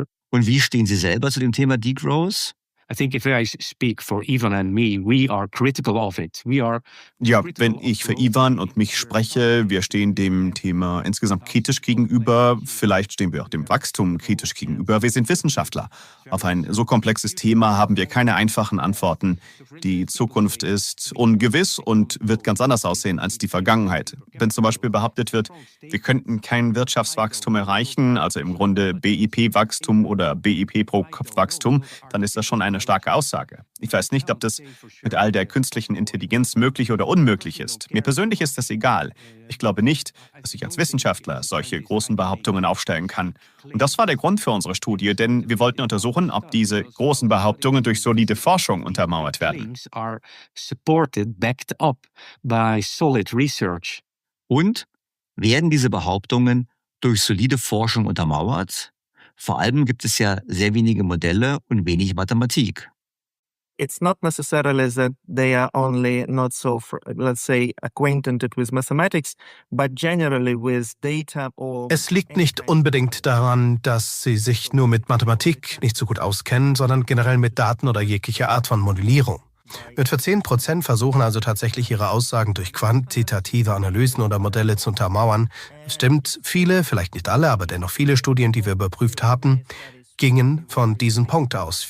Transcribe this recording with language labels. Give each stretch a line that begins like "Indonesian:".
German: Und wie stehen Sie selber zu dem Thema Degrowth?
English: I think if I speak for Ivan and me, we are critical of it.
German: Ja, wenn ich für Ivan und mich spreche, wir stehen dem Thema insgesamt kritisch gegenüber. Vielleicht stehen wir auch dem Wachstum kritisch gegenüber. Wir sind Wissenschaftler. Auf ein so komplexes Thema haben wir keine einfachen Antworten. Die Zukunft ist ungewiss und wird ganz anders aussehen als die Vergangenheit. Wenn zum Beispiel behauptet wird, wir könnten kein Wirtschaftswachstum erreichen, also im Grunde BIP-Wachstum oder BIP pro Kopf-Wachstum, dann ist das schon eine starke Aussage. Ich weiß nicht, ob das mit all der künstlichen Intelligenz möglich oder unmöglich ist. Mir persönlich ist das egal. Ich glaube nicht, dass ich als Wissenschaftler solche großen Behauptungen aufstellen kann. Und das war der Grund für unsere Studie, denn wir wollten untersuchen, ob diese großen Behauptungen durch solide Forschung untermauert werden. Und werden diese Behauptungen durch solide Forschung untermauert? Vor allem gibt es ja sehr wenige Modelle und wenig Mathematik.
English: It's not necessarily that they are only not so, let's say, acquainted with mathematics, but generally with data or...
German: Es liegt nicht unbedingt daran, dass sie sich nur mit Mathematik nicht so gut auskennen, sondern generell mit Daten oder jeglicher Art von Modellierung. Mit 10% versuchen also tatsächlich ihre Aussagen durch quantitative Analysen oder Modelle zu untermauern. Es stimmt, viele, vielleicht nicht alle, aber dennoch viele Studien, die wir überprüft haben, gingen von diesem Punkt aus.